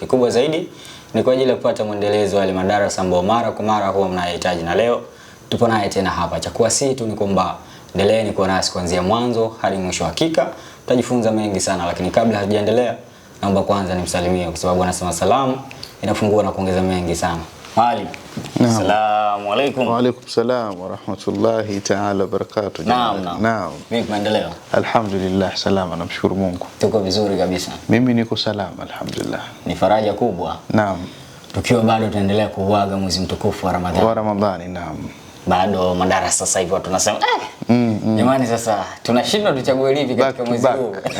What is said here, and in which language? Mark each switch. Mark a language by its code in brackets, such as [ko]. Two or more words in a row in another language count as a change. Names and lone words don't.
[sw] Kikubwa zaidi ni kwa ajili ya kupata mwendelezo wa madarasa ambayo mara kwa mara huwa mnahitaji, na leo tupo naye tena hapa. Cha kuwasihi tu ni kwamba endeleeni kuwa nasi kuanzia mwanzo hadi mwisho. Hakika tutajifunza mengi sana, lakini kabla hatujaendelea naomba kwanza nimsalimie, kwa sababu anasema salamu inafungua na kuongeza mengi sana. Mwalimu, [ar] السلام عليكم. وعليكم السلام ورحمة الله تعالى وبركاته. [sw] Naam. Vipi maendeleo? Alhamdulillah, salama, namshukuru Mungu. Tuko vizuri kabisa. Mimi niko salama alhamdulillah. Ni faraja kubwa. Naam. Tukiwa bado tunaendelea kuuaga mwezi mtukufu wa Ramadhani. Wa Ramadhani, naam. Bado madarasa sasa hivi watu tunasema jamani, sasa tunashindwa tuchague lipi katika mwezi huu.